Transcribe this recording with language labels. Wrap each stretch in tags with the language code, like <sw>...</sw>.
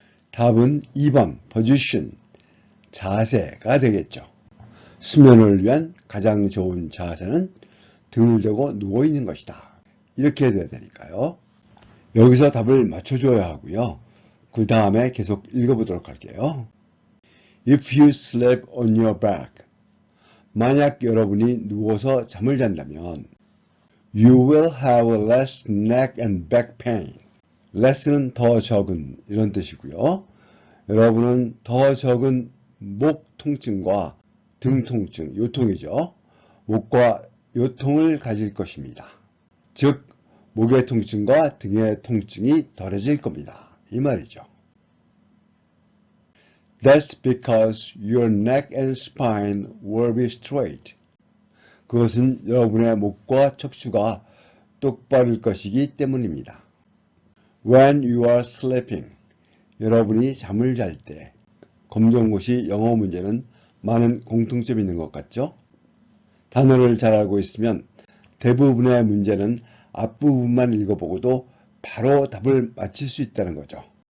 <ko>답은 2번, position, 자세가 되겠죠. 수면을 위한 가장 좋은 자세는 등을 대고 누워있는 것이다. 이렇게 돼야 되니까요. 여기서 답을 맞춰줘야 하고요. 그 다음에 계속 읽어보도록 할게요.</ko> <en>If you sleep on your back.</en> <ko>만약 여러분이 누워서 잠을 잔다면</ko> <en>You will have less neck and back pain.</en> <ko>less는 더 적은 이런 뜻이고요. 여러분은 더 적은 목 통증과 등 통증, 요통이죠. 목과 요통을 가질 것입니다. 즉, 목의 통증과 등의 통증이 덜해질 겁니다. 이 말이죠.</ko> <en>That's because your neck and spine will be straight.</en> <ko>그것은 여러분의 목과 척추가 똑바를 것이기 때문입니다.</ko> <en>When you are sleeping,</en> <ko>여러분이 잠을 잘 때, 검정고시 영어 문제는 많은 공통점이 있는 것 같죠? 단어를 잘 알고 있으면 대부분의 문제는 앞부분만 읽어보고도 바로 답을 맞힐 수 있다는 거죠.</ko>